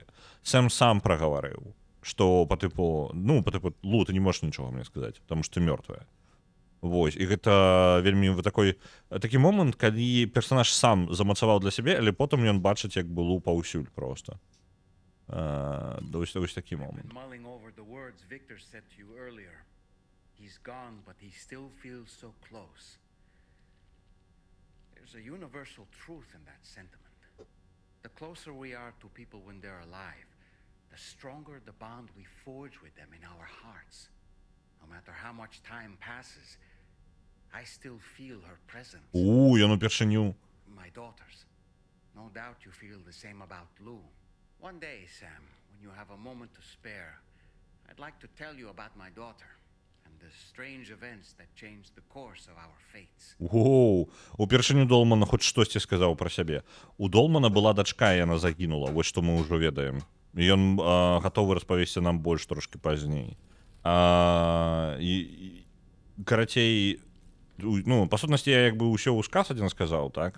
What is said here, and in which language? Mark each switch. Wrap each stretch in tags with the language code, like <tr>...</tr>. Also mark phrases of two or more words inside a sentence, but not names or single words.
<be>Сэм сам прагаварыў, што па тыпу, ну, па тыпу, Лу, ты не можаш нічога мне сказаць, таму што ты мёртвая. Вось, і гэта вельмі такі момант, калі персанаж сам замацаваў для сябе, але потым ён бачыць, як бы Лу паўсюль проста. Ось такі момант.</be> <en>Mulling over the words Victor said to you earlier. He's gone, but he still feels so close. There's a universal truth in that sentiment. The closer we are to people when they're alive, the stronger the bond we forge with them in our hearts. No matter how much time passes, I still feel her presence.</en> <be>Ён упершыню.</be> <en>My daughters. No doubt you feel the same about Lou. One day, Sam, when you have a moment to spare, I'd like to tell you about my daughter and the strange events that changed the course of our fates.</en> <be>Упершыню Долман хоць штосьці сказаў пра сябе. У Долмана была дачка, і яна загінула, вось што мы ўжо ведаем. Ён гатовы распавесці нам больш трошкі пазней. Карацей, ну, па сутнасці, я як бы ўсё ў сказ адзін сказаў, так?</be>